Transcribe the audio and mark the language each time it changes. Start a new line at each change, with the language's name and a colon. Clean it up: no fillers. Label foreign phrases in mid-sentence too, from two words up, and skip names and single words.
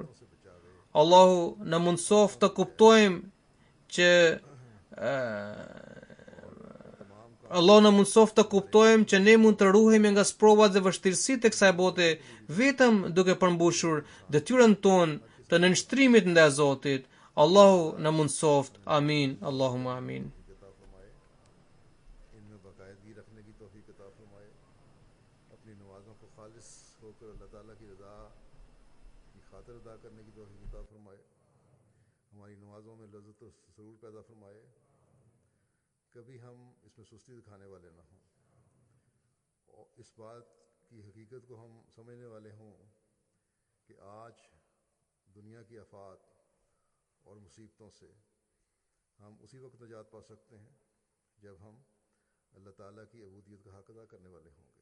Albanian: Allahu na mundsoft të kuptojmë që ne mund të ruhemi nga sprovat dhe vështirësitë e kësaj bote vetëm duke përmbushur detyrën tonë të nënshtrimit ndaj Zotit. Allahu na mundsoft. Amin.
Arabic: اللهم آمين.
Urdu: ان میں باقاعدگی رکھنے کی توفیق عطا فرمائے، اپنی نمازوں کو خالص ہوکر اللہ تعالیٰ کی رضا کی خاطر ادا کرنے کی توفیق عطا فرمائے، ہماری نمازوں میں لذت اور سرور پیدا فرمائے، کبھی ہم اس میں سستی دکھانے والے نہ ہوں اور اس بات کی حقیقت کو ہم سمجھنے والے ہوں کہ آج دنیا کی آفات اور مصیبتوں سے ہم اسی وقت نجات پا سکتے ہیں جب ہم اللہ تعالیٰ کی عبودیت کا حق ادا کرنے والے ہوں گے.